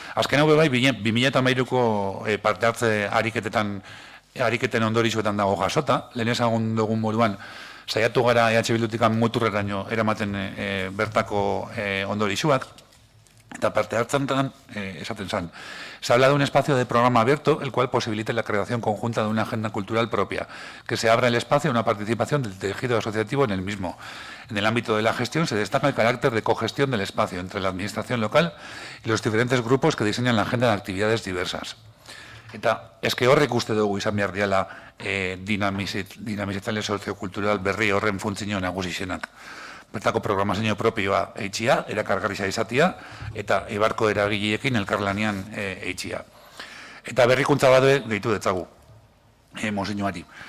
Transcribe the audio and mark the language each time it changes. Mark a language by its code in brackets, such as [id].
[eu] Azken hau bai, 2013ko parte hartze ariketen ondorizuetan dago jasota, lehen ezagun dugun moduan, saiatu gara EH Bildutikan muturreraino eramaten bertako ondorizuak, eta parte hartzean esaten zen. [es] Se habla de un espacio de programa abierto, el cual posibilite la creación conjunta de una agenda cultural propia, que se abra el espacio a una participación del tejido asociativo en el mismo. En el ámbito de la gestión se destaca el carácter de cogestión del espacio entre la administración local y los diferentes grupos que diseñan la agenda de actividades diversas. [eu] Eta eske horrek uste dugu izan behar diala dinamizatzaile soziokultural berri horren funtzio nagusixenak. Bertako programazio propioa eitxia, erakargarria izatia, eta Eibarko eragileekin elkarlanean eitxia. Eta berrikuntza bat gehitu detzagu, mozioari.